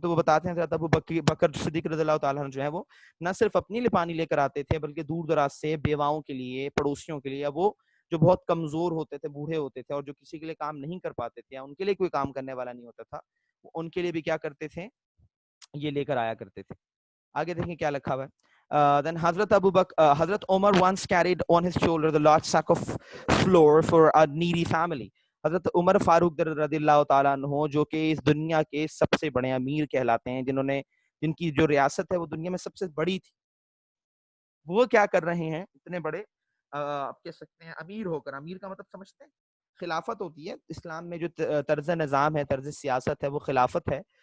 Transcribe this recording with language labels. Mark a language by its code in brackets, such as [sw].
[ur] تو وہ بتاتے ہیں حضرت ابو بکر صدیق رضی اللہ تعالیٰ عنہ جو ہے وہ نہ صرف اپنے لیے پانی لے کر آتے تھے بلکہ دور دراز سے بیواؤں کے لیے، پڑوسیوں کے لیے، وہ جو بہت کمزور ہوتے تھے، بوڑھے ہوتے تھے اور جو کسی کے لیے کام نہیں کر پاتے تھے یا ان کے لیے کوئی کام کرنے والا نہیں ہوتا تھا، ان کے لیے بھی کیا کرتے تھے، یہ لے کر آیا کرتے تھے. آگے دیکھیں کیا لکھا ہوا ہے. [en] Then Hazrat Omar once carried on his shoulder the large sack of flour for a needy family. [ur] حضرت عمر فاروق رضی اللہ تعالیٰ عنہ جو کہ اس دنیا کے سب سے بڑے امیر کہلاتے ہیں، جن کی جو ریاست ہے وہ دنیا میں سب سے بڑی تھی، وہ کیا کر رہے ہیں اتنے بڑے آپ کہہ سکتے ہیں امیر ہو کر، امیر کا مطلب سمجھتے ہیں خلافت ہوتی ہے اسلام میں، جو طرز نظام ہے، طرز سیاست ہے، وہ خلافت ہے،